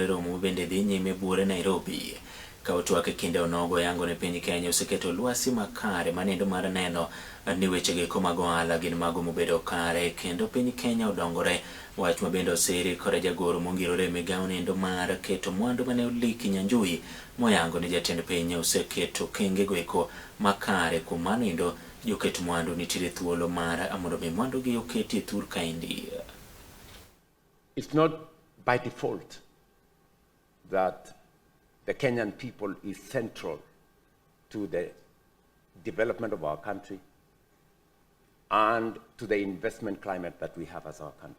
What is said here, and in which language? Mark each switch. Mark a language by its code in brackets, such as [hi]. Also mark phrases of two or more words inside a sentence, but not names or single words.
[luo] Romo bende dhi nyime bure Nairobi ka otwak e kinde onogo yango ne piny Kenya oseketo lwasi makare manendo mar neno ni wechego eko mag ohala gin mago mobedo kare kendo piny Kenya odongore. Wach ma bende osiri kod jagoro mongirore e migawo nendo mar keto mwandu mane oliki Nyanjui moyango ni jatend piny oseketo kengego eko makare. Kuom mano Jioket Mwandu nitiere thuolo mar mondo mi mwandu gi oketi thur kaendi. [en] It's not by default that the Kenyan people is central to the development of our country and to the investment climate that we have as our country.